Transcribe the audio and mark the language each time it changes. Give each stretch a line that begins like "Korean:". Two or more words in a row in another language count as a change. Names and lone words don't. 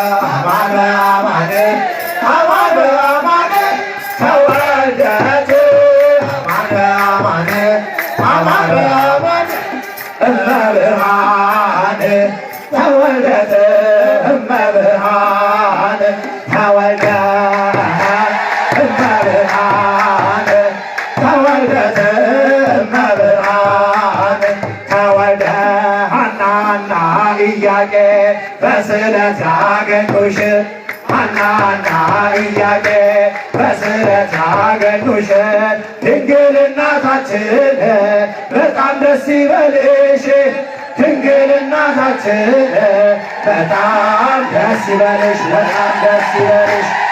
Geez: አማነ አማነ አማነ አማነ ተወልደት አማነ አማነ አማነ አማነ እመ ብርሃን ተወልደት እመ ብርሃን ተወልደ እመ ብርሃን ተወልደት እመ ብርሃን ተወልደ
Amharic: ሐናና ኢያቄም በስዕለት ያገኙሽ ሐናና ኢያቄም በስዕለት ያገኙሽ ድንግል እናታችን በጣም ደስ ይበልሽ ድንግል እናታችን በጣም ደስ ይበልሽ በጣም ደስ ይበልሽ